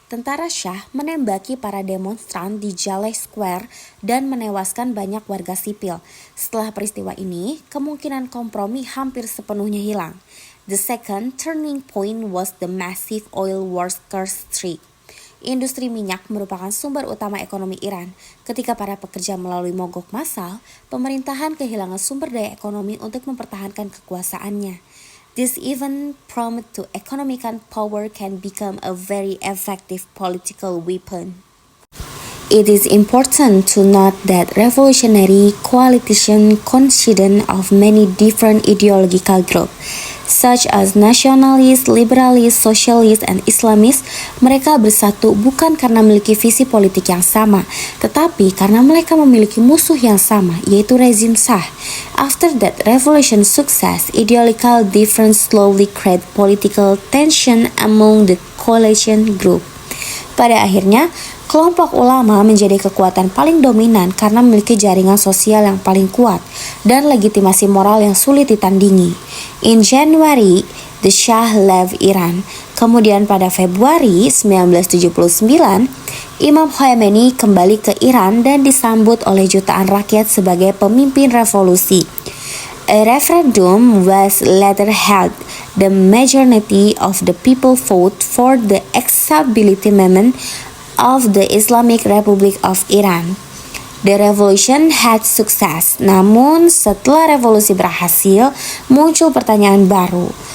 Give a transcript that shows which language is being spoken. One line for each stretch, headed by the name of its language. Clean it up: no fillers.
Indonesian: Tentara Shah menembaki para demonstran di Jaleh Square dan menewaskan banyak warga sipil. Setelah peristiwa ini, kemungkinan kompromi hampir sepenuhnya hilang.
English: The second turning point was the massive oil workers strike.
Indonesian: Industri minyak merupakan sumber utama ekonomi Iran. Ketika para pekerja melalui mogok massal, pemerintahan kehilangan sumber daya ekonomi untuk mempertahankan kekuasaannya.
English: This even promised to economic power can become a very effective political weapon. It is important to note that revolutionary coalition consisted of many different ideological groups, such as nationalists, liberalists, socialists, and Islamists.
Indonesian: Mereka bersatu bukan karena memiliki visi politik yang sama, tetapi karena mereka memiliki musuh yang sama, yaitu rezim Shah.
English: After that revolution success, ideological difference slowly create political tension among the coalition group.
Indonesian: Pada akhirnya, kelompok ulama menjadi kekuatan paling dominan karena memiliki jaringan sosial yang paling kuat dan legitimasi moral yang sulit ditandingi.
English: In January, the Shah left Iran.
Indonesian: Kemudian pada Februari 1979, Imam Khomeini kembali ke Iran dan disambut oleh jutaan rakyat sebagai pemimpin revolusi.
English: A referendum was later held. The majority of the people voted for the acceptability amendment of the Islamic Republic of Iran. The revolution had success.
Indonesian: Namun setelah revolusi berhasil, muncul pertanyaan baru.